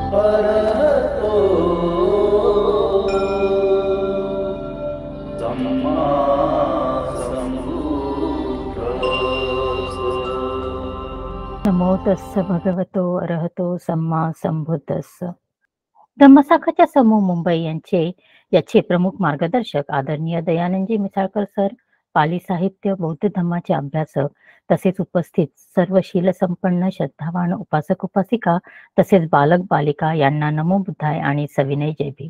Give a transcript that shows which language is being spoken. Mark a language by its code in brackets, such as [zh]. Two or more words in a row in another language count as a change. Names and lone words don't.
[pi] अरहतो सम्मा संबुद्धस्स। नमो तस्स भगवतो अरहतो सम्मा संबुद्धस्स। [mr] धम्मशाखाच्या समूह मुंबई याचे प्रमुख मार्गदर्शक आदरणीय दयानंदजी मिसाळकर सर, पाली साहित्य बौद्ध धम्माचे अभ्यासक तसेच उपस्थित सर्व शीलसंपन्न श्रद्धावान उपासक उपासिका तसेच बालक बालिका यांना [pi] नमो बुद्धाय [mr] आणि सविनय जय भीम।